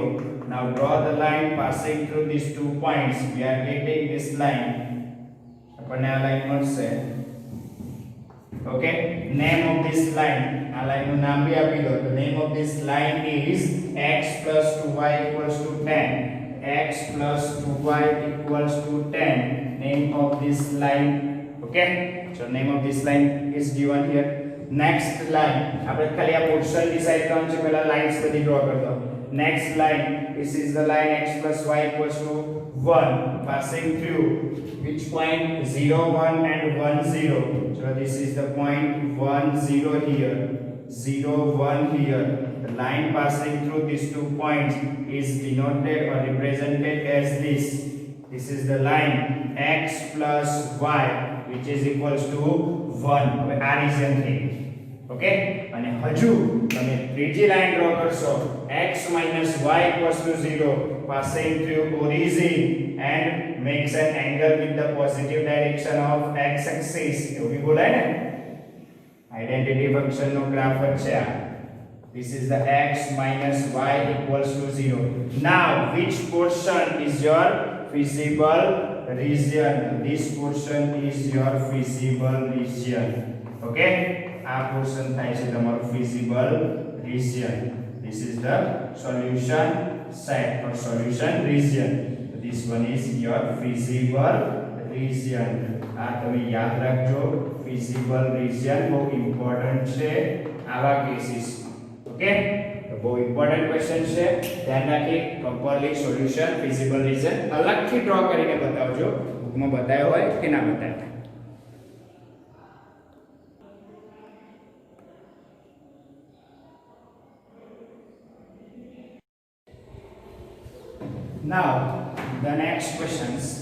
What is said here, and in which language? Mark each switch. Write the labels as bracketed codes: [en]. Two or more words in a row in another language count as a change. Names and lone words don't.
[en] Now draw the line passing through these two points. We are getting this line. [gu] આપણને આ લાઈન મળશે okay. [en] Name of this line, [gu] આ લાઈન નું નામ બી આપી દો તો [en] name of this line is x plus 2y equals to 10. X plus 2y equals to 10. Name of this line, okay. So name of this line is given here. Next line [gu] આપણે ખાલી આ પોર્શન ડિસાઈડ કરવાનું છે પહેલા લાઇન્સ બધી ડ્રો કરી દો [en] next line this is the line x plus y equals to 1 passing through which point 0 1 and 1 0. So this is the point 1 0 here 0 1 here. The line passing through these two points is denoted or represented as this. This is the line x plus y which is equals to 1. [gu] હવે આ રીઝન થઈ ઓકે અને હજુ તમે ત્રીજી લાઈન ડ્રો કરશો [en] x minus y equals to 0 passing through origin and makes an angle with the positive direction of x axis. [gu] એવું બી બોલાય ને [en] identity function [gu] નો ગ્રાફ છે આ. [en] This is the x minus y equals to 0. Now which portion is your feasible region? This portion is your feasible region. [gu] Okay, આ portion થાય છે તમારું [en] feasible region. This is the solution set or solution region. This one is your feasible region. [gu] આ તમે યાદ રાખજો [en] feasible region [gu] બહુ ઇમ્પોર્ટન્ટ છે આવા કેસીસ. ઓકે તો બહુ [en] important question [gu] છે ધ્યાન રાખી પ્રોપરલી સોલ્યુશન [en] feasible region [gu] અલગથી ડ્રો કરીને બતાવજો બુકમાં બતાવ્યો હોય કે ના બતાવ્યો. [en] Now the next questions.